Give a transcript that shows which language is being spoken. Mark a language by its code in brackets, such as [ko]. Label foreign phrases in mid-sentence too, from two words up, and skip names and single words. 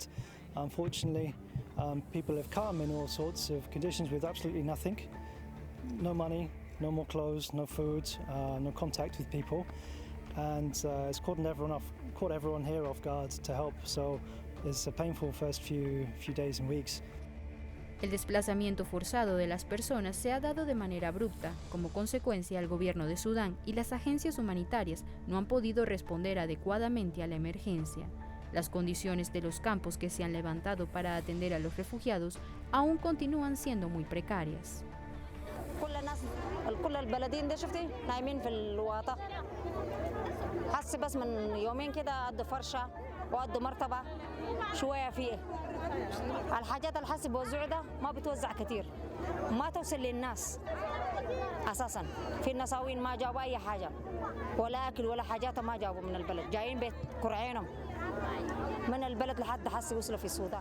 [en] Unfortunately, people have come in all sorts of conditions with absolutely nothing. No money, no more clothes, no food, no contact with people. And it's caught everyone here off guard to help. So it's a painful first few days and weeks. [es] El desplazamiento forzado de las personas se ha dado de manera abrupta. Como consecuencia, el gobierno de Sudán y las agencias humanitarias no han podido responder adecuadamente a la emergencia. Las condiciones de los campos que se han levantado para atender a los refugiados aún continúan siendo muy precarias. [ar] كل البلدين ده شفتي نايمين في الواطة حسي بس من يومين كده قد فرشة وقد مرتبة شوية فيه الحاجات اللي حسي بوزعوا ده ما بتوزع كتير ما توصل للناس أساسا في النساوين ما جابوا أي حاجة ولا أكل ولا حاجات ما جابوا من البلد جايين بيت كرعينهم من البلد لحد حسي وصلوا في السودان.